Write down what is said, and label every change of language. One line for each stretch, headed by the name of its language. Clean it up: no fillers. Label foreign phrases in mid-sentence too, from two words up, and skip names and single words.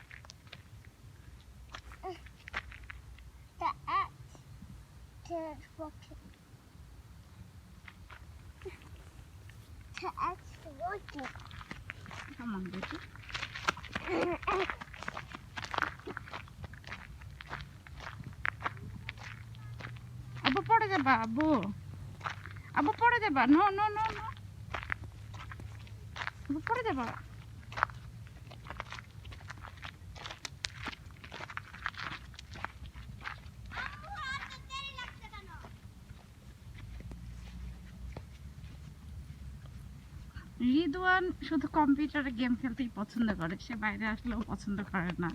English: Come on, baby.
Bangla: আবু পরে যাবা, আবু. আবু পরে যাবা. No. আবু পরে যাবা. রিদওয়ান শুধু কম্পিউটারে গেম খেলতেই পছন্দ করে, সে বাইরে আসলেও পছন্দ করে না।